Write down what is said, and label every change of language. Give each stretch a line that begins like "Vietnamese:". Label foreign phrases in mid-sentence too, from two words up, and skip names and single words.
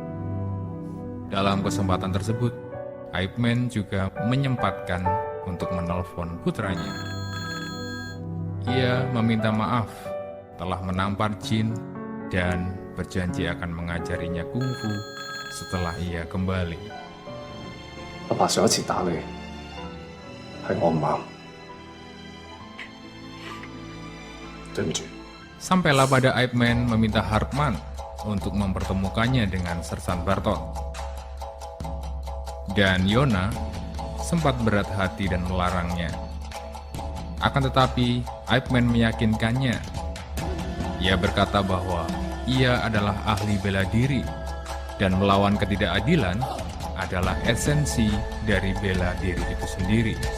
Indonesian: Dalam kesempatan tersebut, Ip Man juga menyempatkan untuk menelpon putranya. Ia meminta maaf telah menampar Jin dan berjanji akan mengajarinya kungfu setelah ia kembali.
Cantonese: 阿爸上一次打你係我唔啱，對唔住。
Indonesian: Sampailah pada Ip Man meminta Hartman untuk mempertemukannya dengan Sersan Barton. Dan Yona sempat berat hati dan melarangnya. Akan tetapi, Ip Man meyakinkannya. Ia berkata bahwa ia adalah ahli bela diri, dan melawan ketidakadilan adalah esensi dari bela diri itu sendiri.